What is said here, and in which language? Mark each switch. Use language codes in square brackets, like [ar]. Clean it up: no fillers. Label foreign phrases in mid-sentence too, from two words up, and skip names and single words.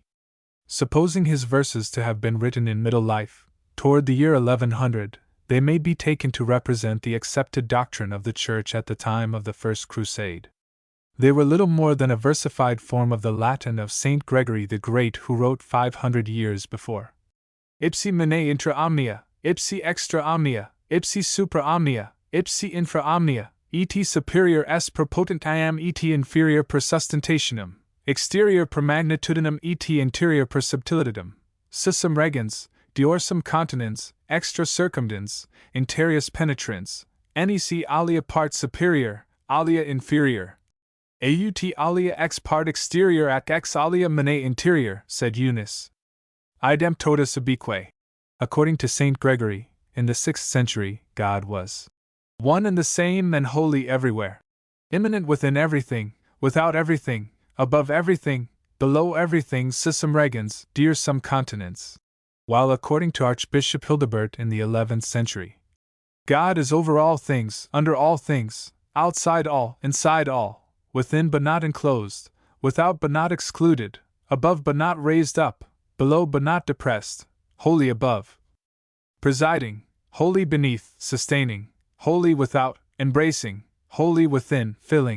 [en] Supposing his verses to have been written in middle life, toward the year 1100, they may be taken to represent the accepted doctrine of the Church at the time of the First Crusade. They were little more than a versified form of the Latin of Saint Gregory the Great, who wrote 500 years before. [la] Ipsi mene intra omnia, ipsi extra omnia, ipsi supra omnia, ipsi infra omnia, et superior est per potentiam et inferior per sustentationem, exterior per magnitudinem et interior per subtilitatem, sussum regens, diorsum continens, extra circumdens, interius penetrans, nec alia part superior, alia inferior. Aut alia ex part exterior ac ex alia mene interior, [en] said Eunice. [la] Idem totus ubique. [en] According to Saint Gregory, in the 6th century, God was one and the same and holy everywhere, immanent within everything, without everything, above everything, below everything, [la] sussum regens, [en] dear some continents. While according to Archbishop Hildebert in the 11th century, God is over all things, under all things, outside all, inside all, within but not enclosed, without but not excluded, above but not raised up, below but not depressed, wholly above, presiding, wholly beneath, sustaining, wholly without, embracing, wholly within, filling.